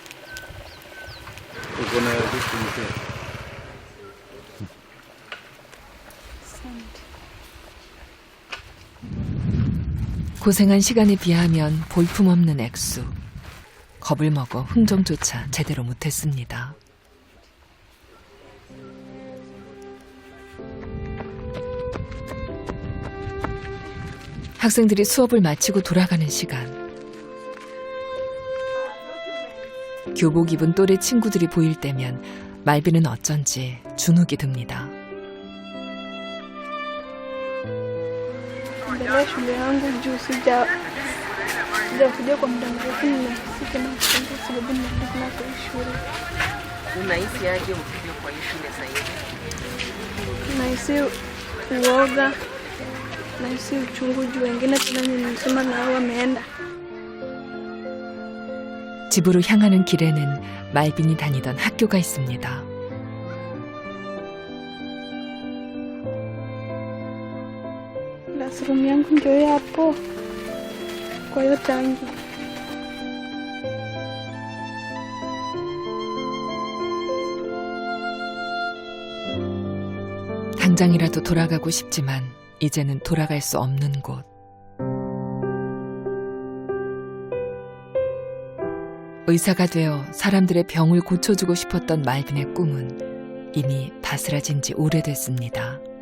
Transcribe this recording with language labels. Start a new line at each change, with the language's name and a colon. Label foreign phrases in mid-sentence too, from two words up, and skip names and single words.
Swahili: Uko na vitu mzee.
Korean: 고생한 시간에 비하면 볼품없는 액수. 겁을 먹어 흥정조차 제대로 못했습니다. 학생들이 수업을 마치고 돌아가는 시간. 교복 입은 또래 친구들이 보일 때면 말비는 어쩐지 주눅이 듭니다.
Swahili: Endelea shule yangu juu sijakuja kwa muda mrefu, ninahisi kama kupenda sababu nirudi tena kwa hii shule. Unahisi aje ukija kwa hii shule sasa hivi? Nahisi uoga, nahisi uchungu juu wengine tena nimesoma na hao wameenda.
Korean: 집으로 향하는 길에는 말빈이 다니던 학교가 있습니다.
Swahili: Classroom yangu ndio hapo kwa hiyo tangi.
Korean: 당장이라도 돌아가고 싶지만 이제는 돌아갈 수 없는 곳. 의사가 되어 사람들의 병을 고쳐주고 싶었던 말빈의 꿈은 이미 바스라진 지 오래됐습니다.